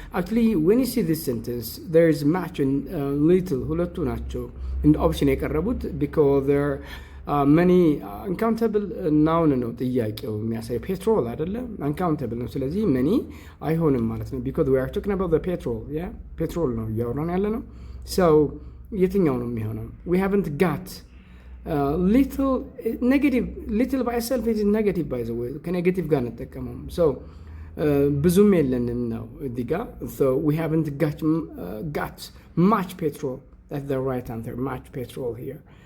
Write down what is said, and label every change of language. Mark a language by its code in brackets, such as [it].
[en] actually when you see this sentence there is much and little [am] ሁለቱ ናቸው እንደ ኦፕሽን የቀረቡት [en] because there are many uncountable noun [am] ነው ጥያቄው የሚያሳይ ፔትሮል አይደለም [en] uncountable ነው። [am] ስለዚህ [en] many [am] አይሆንም ማለት ነው [en] because we are talking about the petrol. [am] yeah, petrol ነው እያወራን ያለ ነው። so የትኛው ነው የሚሆነው? [en] we haven't got little negative, little by itself is negative by the way, [am] ከኔጌቲቭ ጋር እንጠቀመው። [en] so [am] ብዙም የለንም ነው እዚህ ጋር። [en] so we haven't got much petrol, that's the right answer, much petrol here.